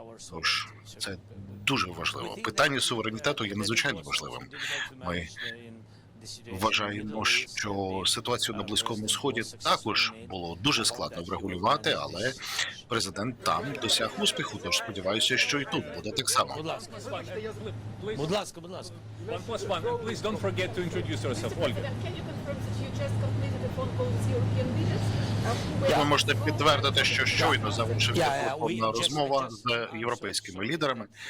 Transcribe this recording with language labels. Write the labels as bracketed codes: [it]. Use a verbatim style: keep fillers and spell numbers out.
[uk] Тож, це дуже важливо. Питання суверенітету є надзвичайно важливим. Ми вважаємо, що ситуацію на Близькому Сході також було дуже складно врегулювати, але президент там досяг успіху, тож сподіваюся, що і тут буде так само. Будь ласка, будь ласка, будь ласка. [en] One postman, please don't forget to introduce yourself, Olga. Can you confirm that you just completed the phone call with European leaders? [uk] Ви можете підтвердити, що щойно завершився телефонна розмова з європейськими лідерами.